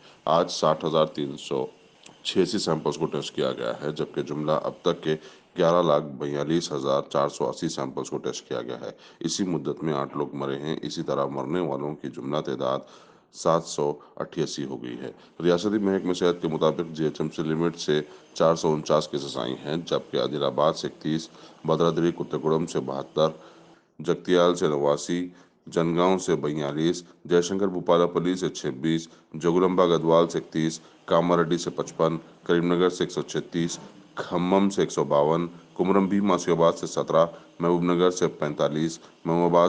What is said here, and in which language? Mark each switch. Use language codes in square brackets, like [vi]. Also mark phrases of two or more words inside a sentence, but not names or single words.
[ur] آج 60,386 سیمپلز کو ٹیسٹ کیا گیا ہے، جبکہ جملہ اب تک کے 11,42,480 سیمپلز کو ٹیسٹ کیا گیا ہے. اسی مدت میں 8 لوگ مرے ہیں۔ اسی طرح مرنے والوں کی جملہ تعداد 788 ہو گئی ہے. ریاستی محکمۂ صحت کے مطابق جی ایچ ایم سی لمٹ سے 449 کیسز آئی ہیں، جبکہ عادل آباد سے 31، بھدرادری کتہ گوڑم سے 72، جگتیال سے 89، جنگاؤں سے 42، جے شنکر بھوپال پلی سے 26, جوگولمبا گدوال سے 31، کاماریڈی سے 55، کریم نگر سے 136، کھمم سے 152، کمرم بھیم آصف آباد سے 17، محبوب نگر سے 45، محبوب آباد